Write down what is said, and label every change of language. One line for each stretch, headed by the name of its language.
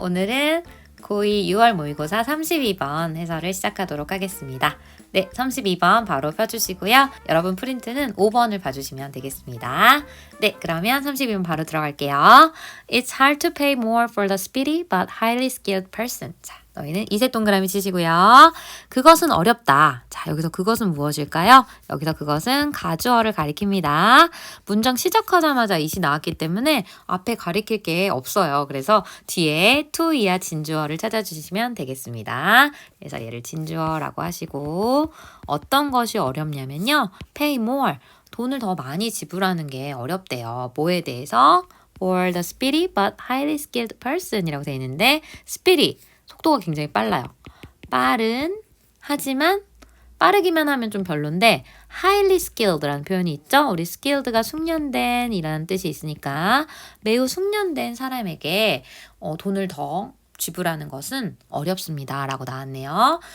Korean: 오늘은 고2 6월 모의고사 32번 해설을 시작하도록 하겠습니다. 네, 32번 바로 펴주시고요. 여러분 프린트는 5번을 봐주시면 되겠습니다. 네, 그러면 32번 바로 들어갈게요.
English: It's hard to pay more for the speedy but highly skilled person.
Korean: 자, 너희는 이색 동그라미 치시고요. 그것은 어렵다. 자, 여기서 그것은 무엇일까요? 여기서 그것은 가주어를 가리킵니다. 문장 시작하자마자 it이 나왔기 때문에 앞에 가리킬 게 없어요. 그래서 뒤에 to 이하 진주어를 찾아주시면 되겠습니다. 그래서 얘를 진주어라고 하시고 어떤 것이 어렵냐면요.
English: pay more.
Korean: 돈을 더 많이 지불하는 게 어렵대요. 뭐에 대해서?
English: For the speedy but highly skilled person
Korean: 이라고 되어 있는데
English: speedy,
Korean: 속도가 굉장히 빨라요. 빠른, 하지만 빠르기만 하면 좀 별론데
English: highly skilled
Korean: 라는 표현이 있죠. 우리 skilled가 숙련된 이라는 뜻이 있으니까 매우 숙련된 사람에게 돈을 더 지불하는 것은 어렵습니다. 라고 나왔네요.